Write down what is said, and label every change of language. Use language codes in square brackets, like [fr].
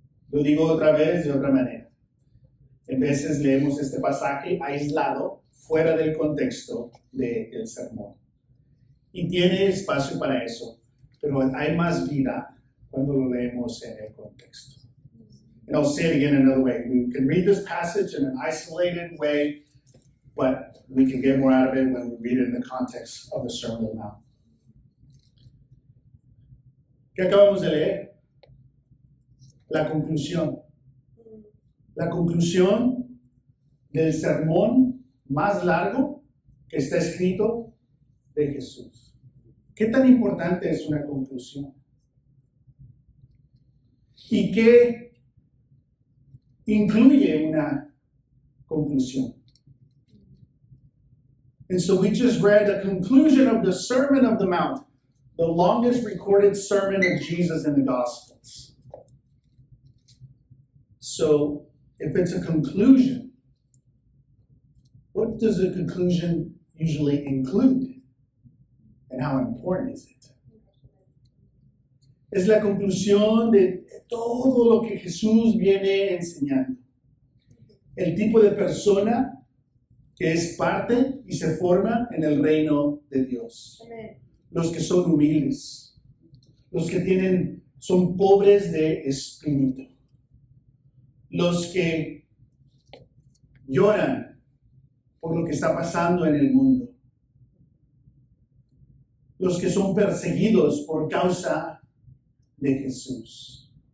[es] Lo digo otra vez de otra manera. En veces leemos este pasaje aislado, fuera del contexto del sermón. Y tiene espacio para eso, pero hay más vida cuando lo leemos en el contexto. [en] And I'll say it again another way. We can read this passage in an isolated way, but we can get more out of it when we read it in the context of the Sermon on the Mount. [es] ¿Qué acabamos de leer? La conclusión. La conclusión del sermón más largo que está escrito de Jesús. ¿Qué tan importante es una conclusión? ¿Y qué incluye una conclusión? [en] And so we just read a conclusion of the Sermon of the Mount, the longest recorded sermon of Jesus in the Gospels. So, if it's a conclusion, what does a conclusion usually include? And how important is it? [es] Es la conclusión de todo lo que Jesús viene enseñando. El tipo de persona que es parte y se forma en el reino de Dios. Amén. Los que son humildes, los que son pobres de espíritu, los que lloran por lo que está pasando en el mundo, los que son perseguidos por causa de Jesús.